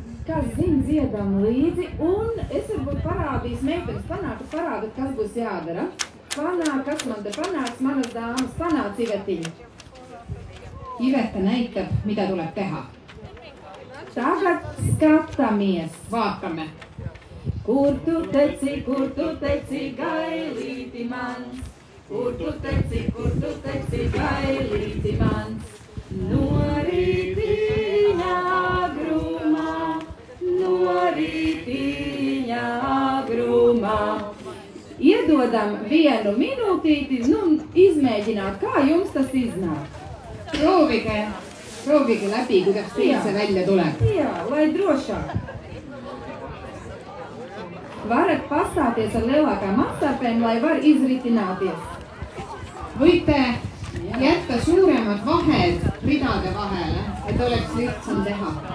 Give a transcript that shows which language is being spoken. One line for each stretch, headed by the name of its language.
Latvian: Kas zin dziedam līdzi, un es varbūt parādīs meitenes parādot, kas būs jādara. Panāk, kas man te panāks, manas dāmas, panāc Ivetiņu.
Estonian: Iveta näitab, mida tuleb teha.
Latvian: Tagad skatāmies.
Estonian: Vaatame.
Latvian: Kur tu teci, gailīti mans? Kur tu teci, gailīti mans? No rītiņa agrumā. Iedodam 1 minūtīti, izmēģināt, kā jums tas iznāk.
Estonian: Proovige läbi, kuidas teil see välja tuleb.
Latvian: Jā, lai drošāk. Varat pastāties ar lielākām atstarpēm, lai var izritināties.
Estonian: Võite jätta suuremad vahed ridade vahele, et oleks lihtsam teha.